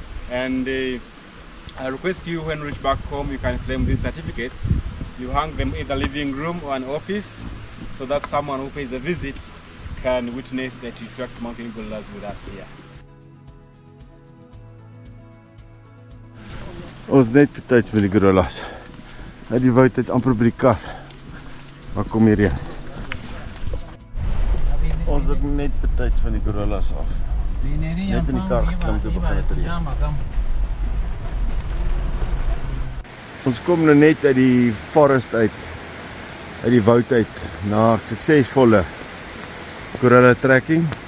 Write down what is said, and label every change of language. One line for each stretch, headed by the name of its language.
English: And I request you when you reach back home, you can claim these certificates. You hang them in the living room or an office so that someone who pays a visit can witness that you tracked mountain gorillas with us here.
Afrikaans: Ons net betyds vir die gorillas. Uit die woud uit amper by die kar. Maar kom hier heen. Ons het net betyds van die gorillas af. Net in die kar geklim toe begin het reën. Ons kom nou net uit die forest uit die woud uit na suksesvolle gorilla trekking.